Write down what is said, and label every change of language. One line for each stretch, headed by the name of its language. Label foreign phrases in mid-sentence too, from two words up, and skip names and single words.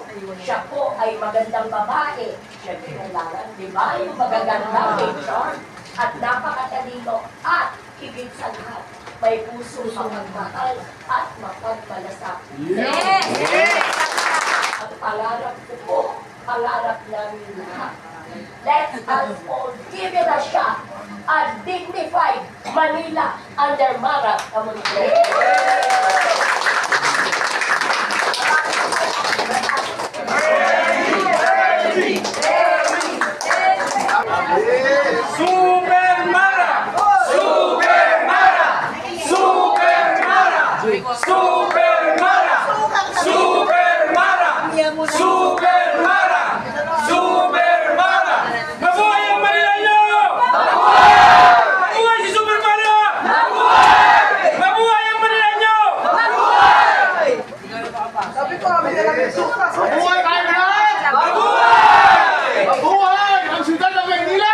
Filipino: Siya po ay magandang babae. Siyempre, kailangan, di ba? Yung magagandang picture. At napakatalino at higit sa lahat, may puso mapagmahal at mapagmalasakit. Yes! Ang pangarap ko po, pangarap namin lahat.
English: Let us all give it a shot at dignified Manila under Mara Kamunti.
Filipino: Super Mara! Super Mara! Super Mara! Super Mara! Super Mara! Super Mara! Super Mara! Mabuhay ang Manila nyo! Mabuhay si Super Mara! Mabuhay ang Manila nyo! Mabuhay kayo na! Mabuhay! Mabuhay ang siyudad ng Maynila!